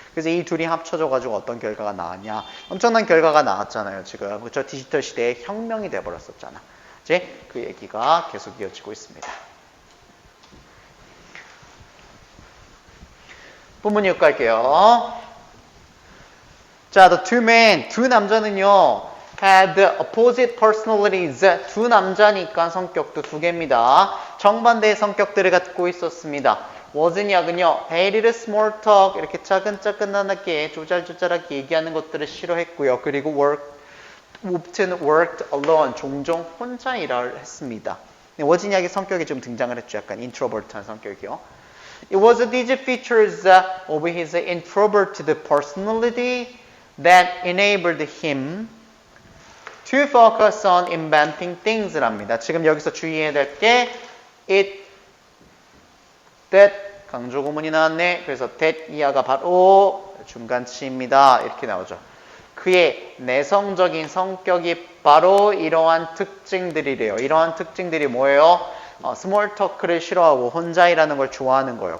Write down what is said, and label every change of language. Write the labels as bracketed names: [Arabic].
[Korean] 그래서 이 둘이 합쳐져가지고 어떤 결과가 나왔냐. 엄청난 결과가 나왔잖아요. 지금. 그렇죠? 디지털 시대의 혁명이 돼버렸었잖아. 이제 그 얘기가 계속 이어지고 있습니다. 본문 이어 갈게요. [English] 자, the two men, [Korean] 두 남자는요. [English] had opposite personalities. [Korean] 두 남자니까 성격도 두 개입니다. 정반대의 성격들을 갖고 있었습니다. 워즈니악은요, [English] hated small talk, [Korean] 이렇게 차근차근하게 조잘조잘하게 얘기하는 것들을 싫어했고요. 그리고 [English] often worked alone, [Korean] 종종 혼자 일을 했습니다. 워즈니악의 성격이 좀 등장을 했죠. 약간 introvert한 성격이요. [English] It was these features of his introverted personality that enabled him to focus on inventing things랍니다. [Korean] 지금 여기서 주의해야 될 게 it, that 강조 구문이 나왔네. 그래서 that 이하가 바로 중간치입니다. 이렇게 나오죠. 그의 내성적인 성격이 바로 이러한 특징들이래요. 이러한 특징들이 뭐예요? 스몰 토크를 싫어하고 혼자 일하는 걸 좋아하는 거예요.